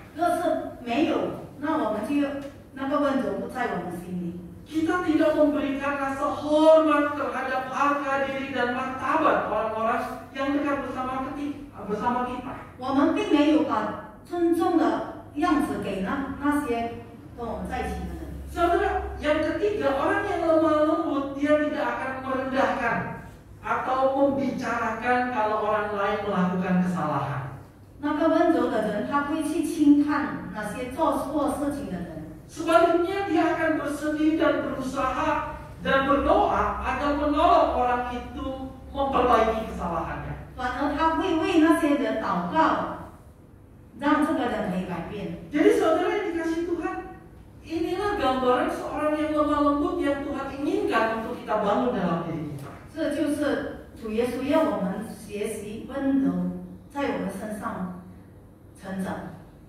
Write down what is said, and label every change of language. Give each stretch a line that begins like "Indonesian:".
Chinese: 若是没有，那我们就那个温柔不在我们心里。
Indonesian: Kita tidak memberikan rasa hormat terhadap harga diri dan martabat orang-orang yang dekat bersama kita.
Chinese: 我们并没有把尊重的样子给那些跟我们在一起的人。
Indonesian: Saudara, yang ketiga, orang yang lemah lembut dia tidak akan merendahkan atau membicarakan kalau orang lain melakukan kesalahan.
Chinese: 那个温柔的人，他不会去轻看那些做错事情的人。
Indonesian: Sebaliknya dia akan bersedih dan berusaha dan berdoa agar menolong orang itu memperbaiki kesalahannya.
Chinese: 反而他会为那些人祷告，让这个人可以改变。
Indonesian: Jadi saudara yang dikasih Tuhan, inilah gambaran seorang yang lemah lembut yang Tuhan inginkan untuk kita bangun dalam diri kita.
Chinese: 这就是主耶稣要我们学习温柔，在我们身上成长。